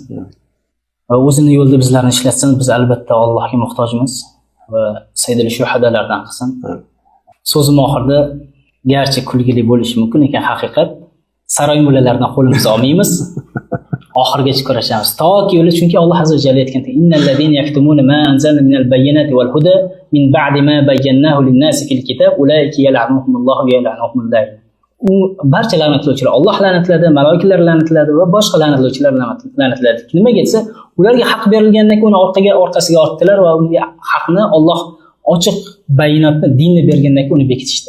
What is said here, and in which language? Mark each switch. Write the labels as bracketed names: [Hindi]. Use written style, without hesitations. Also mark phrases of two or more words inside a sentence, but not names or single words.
[Uzbek] Va o'zini yo'lida bizlarni ishlatsin. Biz albatta Allohga muhtojmiz va sayyidul shuhadalardan qilsin. So'zim oxirida garchi kulgili bo'lishi mumkin, lekin haqiqat saroy mulalaridan qo'limizni olmaymiz. Oxirgacha kurashamiz. Toki o'li, chunki Alloh [Arabic] عز وجل [Uzbek] aytganda, [Arabic] إن الذين يكتمون ما أنزلنا من البينات والهدى من بعد ما بيناه للناس في الكتاب أولئك يلعنهم الله ويلعنهم اللاعنون. [Uzbek] U barcha la'natlovchilar Alloh la'natladi, malaikalar la'natladi va boshqa la'natlovchilar la'natladi. Nimaga desa, ularga haq berilgandan keyin uni orqasiga ortdilar va unga haqni Alloh ochiq bayonotni, dinni bergandan keyin uni bekitishdi.